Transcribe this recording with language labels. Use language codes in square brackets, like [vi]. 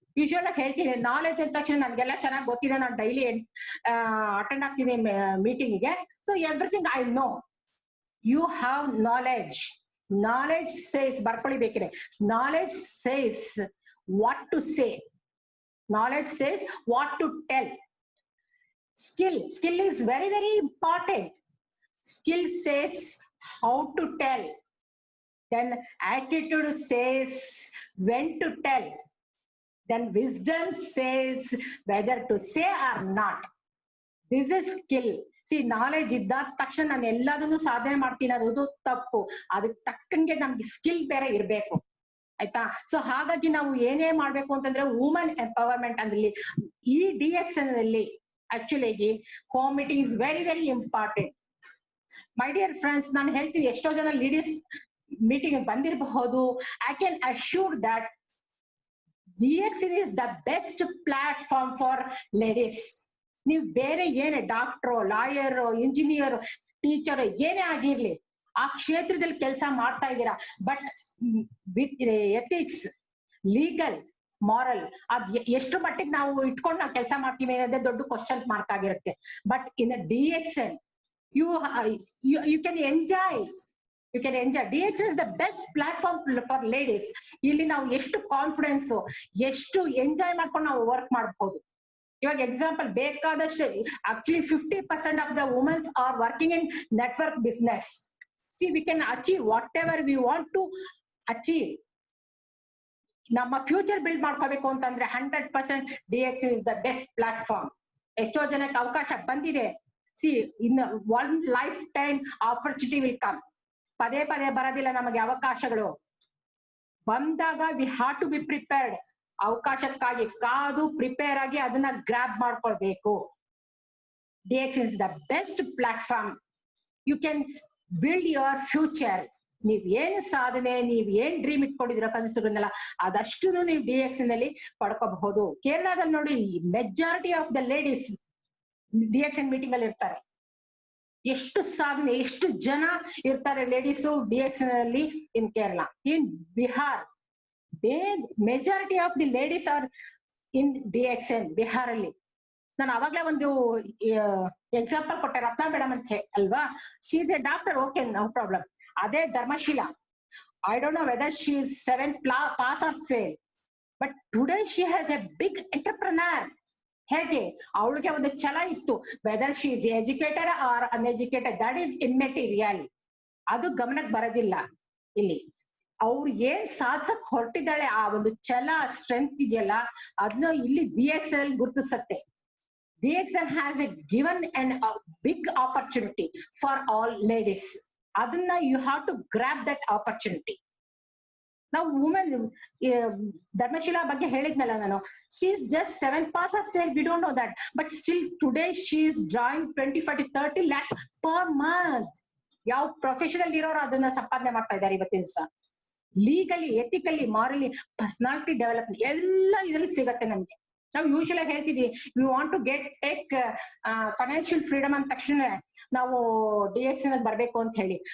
[kn] Usual ಆಗಿ ಹೇಳ್ತೀನಿ, knowledge ಅಂದ ತಕ್ಷಣ ನನ್ಗೆಲ್ಲ ಚೆನ್ನಾಗಿ ಗೊತ್ತಿದೆ, ನಾನು ಡೈಲಿ ಅಟೆಂಡ್ ಆಗ್ತೀನಿ ಮೀಟಿಂಗಿಗೆ. [en] So everything I know. You have knowledge. Knowledge says, [kn] ಬರ್ಕೊಳ್ಳಿ ಬೇಕಿದೆ, [en] Knowledge says what to say. Knowledge says what to tell. Skill is very, very important. Skill says how to tell. Then attitude says when to tell. Then wisdom says whether to say or not. This is skill. [kn] See, knowledge ಇದ್ದ ತಕ್ಷಣ ನಾನು ಎಲ್ಲದನ್ನು ಸಾಧನೆ ಮಾಡ್ತೀನಿ ಅನ್ನೋದು ತಪ್ಪು. ಅದಕ್ಕೆ ತಕ್ಕಂಗೆ ನಮ್ಗೆ ಸ್ಕಿಲ್ ಬೇರೆ ಇರ್ಬೇಕು, ಆಯ್ತಾ. ಸೊ ಹಾಗಾಗಿ ನಾವು ಏನೇ ಮಾಡ್ಬೇಕು ಅಂತಂದ್ರೆ ವುಮನ್ ಎಂಪವರ್ಮೆಂಟ್ ಅಂದ್ರೆ ಈ DXN ಅಲ್ಲಿ actually [en] Home meeting is very, very important. My dear friends, [kn] ನಾನು ಹೇಳ್ತೀನಿ, ಎಷ್ಟೋ ಜನ ಲೇಡೀಸ್ ಮೀಟಿಂಗ್ ಬಂದಿರಬಹುದು. [en] I can assure that DXN is the best platform for ladies. [kn] ನೀವು ಬೇರೆ ಏನೇ ಡಾಕ್ಟ್ರು, ಲಾಯರ್, ಇಂಜಿನಿಯರ್, ಟೀಚರ್ ಏನೇ ಆಗಿರ್ಲಿ, ಆ ಕ್ಷೇತ್ರದಲ್ಲಿ ಕೆಲಸ ಮಾಡ್ತಾ ಇದ್ದೀರಾ, [en] but with ethics, legal, moral, [kn] ಅದ್ ಎಷ್ಟು ಮಟ್ಟಿಗೆ ನಾವು ಇಟ್ಕೊಂಡು ನಾವು ಕೆಲಸ ಮಾಡ್ತೀವಿ ಅನ್ನೋದೇ ದೊಡ್ಡ ಕ್ವಶನ್ ಮಾರ್ಕ್ ಆಗಿರುತ್ತೆ. [en] But in DXN you can enjoy. DXN is the best platform for ladies. [kn] ಇಲ್ಲಿ ನಾವು ಎಷ್ಟು ಕಾನ್ಫಿಡೆನ್ಸ್, ಎಷ್ಟು ಎಂಜಾಯ್ ಮಾಡ್ಕೊಂಡು ನಾವು ವರ್ಕ್ ಮಾಡಬಹುದು. ಇವಾಗ ಎಕ್ಸಾಂಪಲ್ ಬೇಕಾದಷ್ಟು, [en] Actually 50% of the womens are working in network business. See, we can achieve whatever we want to achieve. [kn] ನಮ್ಮ ಫ್ಯೂಚರ್ ಬಿಲ್ಡ್ ಮಾಡ್ಕೋಬೇಕು ಅಂತಂದ್ರೆ 100% [en] DXN is the best platform. [kn] ಎಷ್ಟೋ ಜನಕ್ಕೆ ಅವಕಾಶ ಬಂದಿದೆ. [en] See, in one lifetime opportunity will come. [kn] ಪದೇ ಪದೇ ಬರೋದಿಲ್ಲ ನಮಗೆ ಅವಕಾಶಗಳು. ಬಂದಾಗ [en] we have to be prepared. [kn] ಅವಕಾಶಕ್ಕಾಗಿ ಕಾದು ಪ್ರಿಪೇರ್ ಆಗಿ ಅದನ್ನ ಗ್ರಾಬ್ ಮಾಡ್ಕೊಳ್ಬೇಕು. [en] DXN is the best platform. You can build your future. [kn] ನೀವ್ ಏನ್ ಸಾಧನೆ, ನೀವ್ ಏನ್ ಡ್ರೀಮ್ ಇಟ್ಕೊಂಡಿದಿರೋ ಕನಸುಗಳನ್ನೆಲ್ಲ ಅದಷ್ಟು ನೀವು DXN ಅಲ್ಲಿ ಪಡ್ಕೋಬಹುದು. ಕೇರಳದಲ್ಲಿ ನೋಡಿ, [en] majority of the ladies [kn] DXN meeting ಅಲ್ಲಿ ಇರ್ತಾರೆ. ಎಷ್ಟು ಸಾಧನೆ, ಎಷ್ಟು ಜನ ಇರ್ತಾರೆ ಲೇಡೀಸು DXN ಅಲ್ಲಿ ಇನ್ ಕೇರಳ. [en] In Bihar, majority of the ladies are in DXN Bihar ಅಲ್ಲಿ. [kn] ನಾನು ಅವಾಗ್ಲೇ ಒಂದು ಎಕ್ಸಾಂಪಲ್ ಕೊಟ್ಟೆ, ರತ್ನಾ ಮೇಡಮ್ ಅಂತ ಅಲ್ವಾ. [en] She is a doctor, okay, no problem. ಅದೇ Dharmashila, I don't know whether she is 7th pass or fail, but today she has a big entrepreneur. [kn] ಹೇಗೆ ಅವಳಿಗೆ ಒಂದು ಛಲ ಇತ್ತು. [en] Whether she is educated or uneducated, that is immaterial. [kn] ಅದು ಗಮನಕ್ಕೆ ಬರೋದಿಲ್ಲ ಇಲ್ಲಿ. ಅವ್ರು ಏನ್ ಸಾಧಿಸಕ್ ಹೊರಟಿದ್ದಾಳೆ, ಆ ಒಂದು ಛಲ, ಸ್ಟ್ರೆಂತ್ ಇದೆಯಲ್ಲ, ಅದನ್ನ ಇಲ್ಲಿ DXN ಅಲ್ಲಿ ಗುರುತಿಸುತ್ತೆ. [en] DXN has given a big opportunity for all ladies. Adana you have to grab that opportunity. Now women, Dharmashila [kn] ಬಗ್ಗೆ ಹೇಳಿದ್ನಲ್ಲ ನಾನು, [en] she is just 7th pass or fail, we don't know that, but still today she is drawing 25 to 30 lakhs per month. [kn] ಯಾವ professional ಇರೋರು ಅದನ್ನ ಸಂಪಾದನೆ ಮಾಡ್ತಾ ಇದ್ದಾರೆ ಇವತ್ತಿನ ದಿವಸ. Legally, ethically, morally, personality development ಎಲ್ಲ ಇದರಲ್ಲಿ ಸಿಗತ್ತೆ ನಮ್ಗೆ. ನಾವು ಯೂಶುವಲ್ ಆಗಿ ಹೇಳ್ತಿದ್ವಿ, [en] we want to take financial freedom [kn] ಅಂದ ತಕ್ಷಣ ನಾವು DXN ಬರ್ಬೇಕು ಅಂತ ಹೇಳಿ.